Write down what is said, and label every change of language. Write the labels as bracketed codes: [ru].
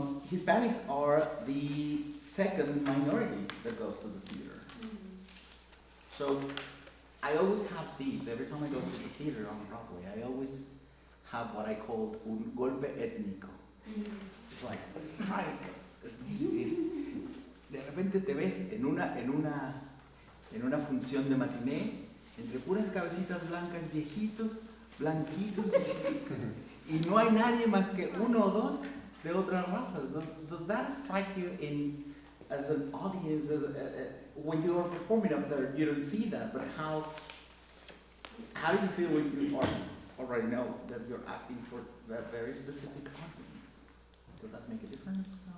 [en] Hispanics are the second minority that goes to the theater. So I always have these, every time I go to the theater on Broadway, I always have what I call [es] un golpe étnico. [en] It's like a strike. [es] De repente te ves en una función de matiné, entre puras cabecitas blancas, viejitos, blanquitos, y no hay nadie más que uno o dos de otras razas. [en] Does that strike you as an audience, when you are performing up there, you don't see that, but how do you feel when you already know that you're acting for that very specific audience? Does that make a difference?